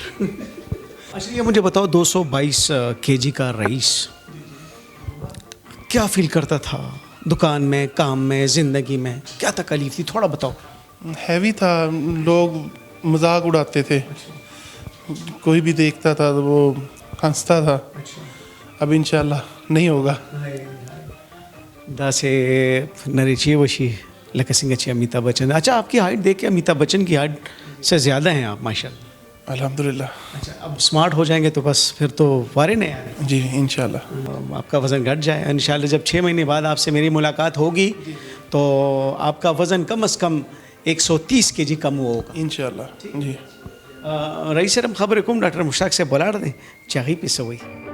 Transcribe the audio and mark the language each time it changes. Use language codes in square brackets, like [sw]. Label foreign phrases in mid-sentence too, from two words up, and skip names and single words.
[ur] اچھا یہ مجھے بتاؤ 222 کے جی کا رئیس کیا فیل کرتا تھا دکان میں, کام میں, زندگی میں کیا تکلیف تھی تھوڑا بتاؤ. ہیوی تھا, لوگ مذاق اڑاتے تھے, کوئی بھی دیکھتا تھا تو وہ ہنستا تھا. اب انشاءاللہ نہیں ہوگا. [ps] دا سے نریچی وشی لکه څنګه چې امیتابھ بچن. [ur] اچھا آپ کی ہائٹ دیکھ کے امیتابھ بچن کی ہائٹ سے زیادہ ہیں آپ ماشاء اللہ. الحمد للہ. اچھا اب اسمارٹ ہو جائیں گے تو بس پھر تو وارے نہیں آ رہے. جی انشاءاللہ. آپ کا وزن گھٹ جائے انشاءاللہ. جب 6 مہینے بعد آپ سے میری ملاقات ہوگی تو آپ کا وزن کم از کم 130 کے جی کم ہوگا انشاءاللہ. جی [ps] رئیس صاحب خبر کوم ډاکټر مشتاق صاحب ولاړ دی چې هغې پې څه وایي.